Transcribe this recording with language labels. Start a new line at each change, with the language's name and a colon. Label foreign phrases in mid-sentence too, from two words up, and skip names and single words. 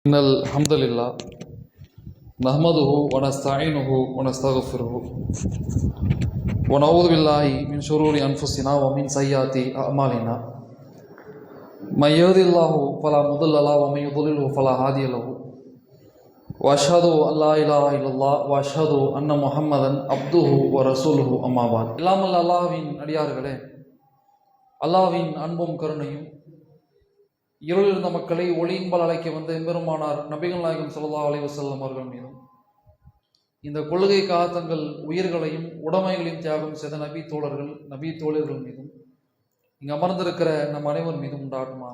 Arabic: إن الحمد لله نحمده ونستعينه ونستغفره ونعوذ بالله من شرور أنفسنا ومن سيئات أعمالنا من يهد الله فلا مضل له ومن يضلل فلا هادي له وأشهد أن لا إله إلا الله وأشهد أن محمدا عبده ورسوله أما بعد
Tamil: இல்லாமல் அல்லாஹ்வின் அடியார்களே, அல்லாஹ்வின் அன்பும் கருணையும் இருளில் இருந்த மக்களை ஒளியின்பால் அழைக்க வந்த எம்பெருமானார் நபிகள் நாயகம்
Arabic: صلى الله عليه وسلم
Tamil: அவர்கள் மீதும், இந்த கொள்கைக்காக தங்கள் உயிர்களையும் உடைமைகளையும் தியாகம் செய்த நபி தோழர்கள் நபி தோழர்கள் மீதும், இங்கு அமர்ந்திருக்கிற நம் அனைவர் மீதும் உண்டாகுமாக.